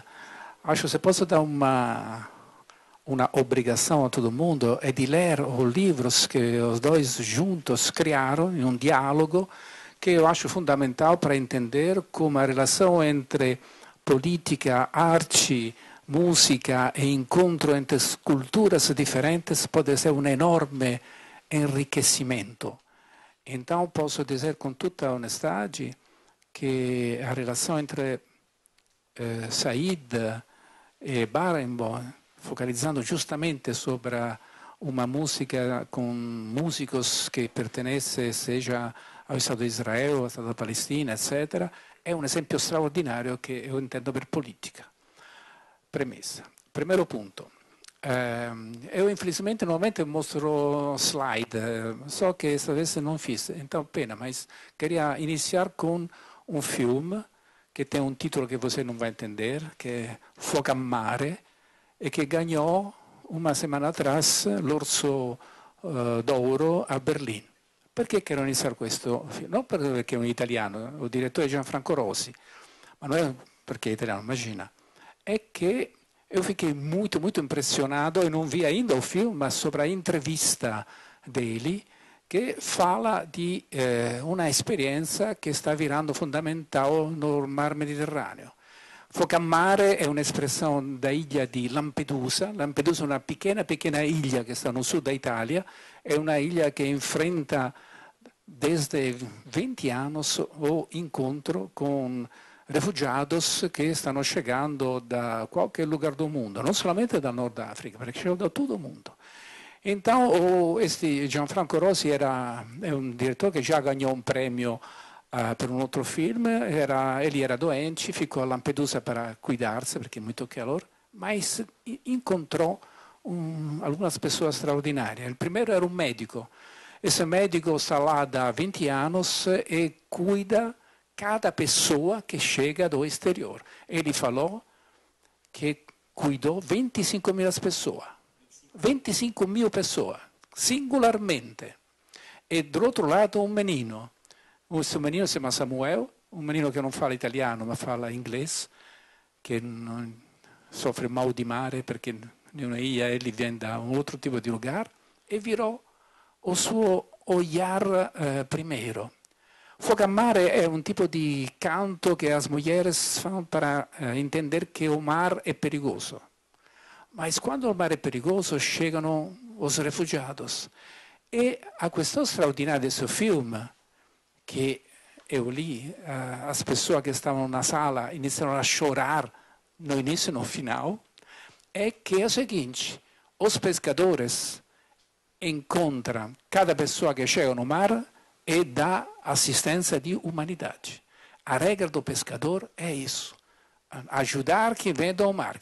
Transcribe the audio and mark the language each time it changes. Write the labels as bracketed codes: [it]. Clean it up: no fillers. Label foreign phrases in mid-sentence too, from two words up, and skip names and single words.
[pt] Acho que se posso dar uma obrigação a todo mundo é de ler os livros que os dois juntos criaram em um diálogo que eu acho fundamental para entender como a relação entre política, arte, música e encontro entre culturas diferentes pode ser um enorme enriquecimento. Então posso dizer com toda honestidade que a relação entre Said e Barenboim, [it] focalizzando giustamente sopra una musica con músicos che pertenece sia allo Stato di Israele, allo Stato Palestina, eccetera, è un esempio straordinario che io intendo per politica. Premessa. Primo punto. [pt] Eu infelizmente normalmente mostro slide, [it] so che questa [pt] vez non fiz, então pena, mas queria iniciar com um filme que tem um título que você não vai entender, que é Fuoco a Mare, e che ganhou uma semana atrás [it] l'Orso d'Oro a Berlino. Perché quero iniziare questo film? Non perché è un italiano, il direttore è Gianfranco Rosi, ma non è perché è italiano, immagina. È che [pt] eu fiquei muito impressionato e non vi ainda o filme, [it] ma sopra a intervista dele, che fala di una esperienza che sta virando fondamentale nel Mar Mediterraneo. Fuoco a Mare è un'espressione [pt] da ilha [it] di Lampedusa. Lampedusa è una [pt] pequena ilha [it] che sta no sud da Italia, è una ilha che [pt] enfrenta desde 20 anos o [it] incontro con refugiados che stanno chegando da qualche [pt] lugar do mundo, [it] non solamente dal Nord Africa, perché chegano da tutto il mondo. Então, Gianfranco Rosi è un direttore che già ganhou un premio per un altro film, [pt] ele era doente, ficou a Lampedusa para cuidar-se, [it] perché è molto [pt] calor, mas incontrò algumas pessoas extraordinárias. [it] Il primeiro era un medico. [pt] Esse médico sta lá da 20 anos e cuida cada pessoa que chega do exterior. Ele falou que cuidou 25.000 pessoas. 25.000 pessoas, singularmente. E do outro lado um menino. [it] Questo menino si chiama Samuel, un menino che non parla italiano ma parla inglese, che soffre mal di mare perché in una ilha ele viene da un altro tipo di lugar, e virò il suo [pt] olhar primeiro. [it] Fuoco a Mare è un tipo di canto che [pt] as mulheres [it] fanno per intendere che il mar è perigoso. Ma quando il mare è perigoso chegano [pt] os refugiados. E [it] a questo straordinario film, [pt] che eu li, as pessoas che stavano na sala iniziano a chorar no início e no final, é que é o seguinte: os pescadores encontram cada pessoa que chega no mar e dá assistência de humanidade. A regra do pescador é isso: ajudar quem vem do mar.